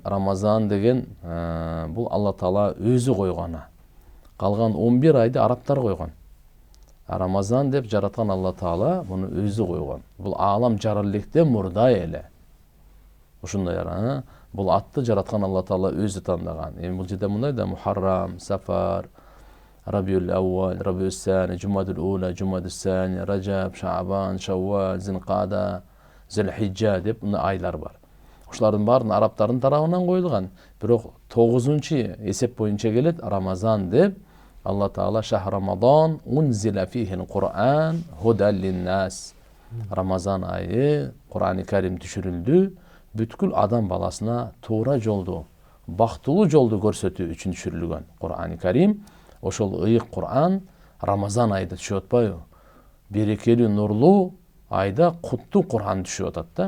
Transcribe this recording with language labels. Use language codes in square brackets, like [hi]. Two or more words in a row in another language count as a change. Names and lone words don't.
[ky] Рамазан деген бул Алла Таала өзү койгон. Калган 11 айды арабтар койгон. Рамазан деп жараткан Алла Таала буну өзү койгон. Бул аалам жаралыктен мурда эле. Ушундай бул атты жараткан Алла Таала өзү тандаган. Бул жерде мындай да Мухаррам, Сафар, Рабиул Аввал, Рабиус Сани, Жумадул Ула, Жумадус Сани, Раджаб, Шаабан, Шаввал, Зилқада, Зилхиджа деп айлар бар. Ушулардын баарын арабтардын тарабынан коюлган. Бирок 9-чы эсеп боюнча келет Рамазан деп Алла Таала [ar] شهر رمضان أنزل فيه القرآن هدى للناس. [ky] Рамазан айы Кур'ан-ы Карим түшүрүлдү. Бүткүл адам баласына туура жолду, бактылуу жолду көрсөтүү үчүн түшүрүлгөн Кур'ан-ы Карим. Ошол ыйык Кур'ан Рамазан айда түшүп атпайбы? Берекелүү, нурлуу айда куттуу Кур'ан түшүп атат да.